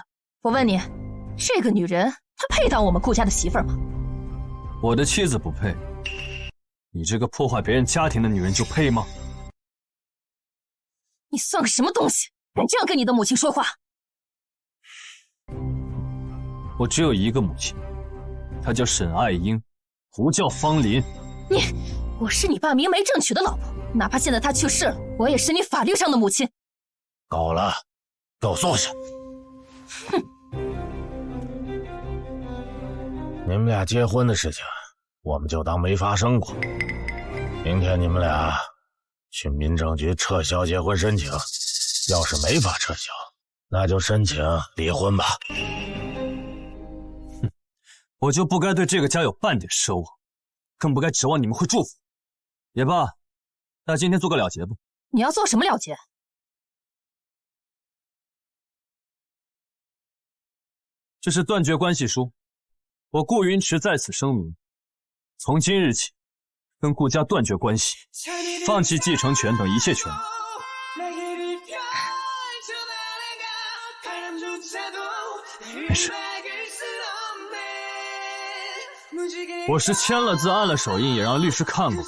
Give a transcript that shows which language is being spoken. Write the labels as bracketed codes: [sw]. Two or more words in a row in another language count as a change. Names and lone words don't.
[zh] 我問你，這個女人她配當我們顧家的媳婦兒嗎？我的妻子不配，你這個破壞別人家庭的女人就配嗎？你算個什麼東西，敢這樣跟你的母親說話？我只有一個母親，她叫沈愛英，不叫方琳。我是你爸明媒正娶的老婆，哪怕現在他去世了，我也是你法律上的母親。夠了，給我坐下。你们俩结婚的事情，我们就当没发生过。明天你们俩去民政局撤销结婚申请，要是没法撤销，那就申请离婚吧。哼，我就不该对这个家有半點奢望，更不該指望你們會祝福。也罷，那今天做個了結吧。你要做什麼了結？這是斷絕關係書，我顧雲池在此聲明，從今日起，跟顧家斷絕關係，放棄繼承權等一切權利。沒事，我是簽了字、按了手印，也讓律師看過。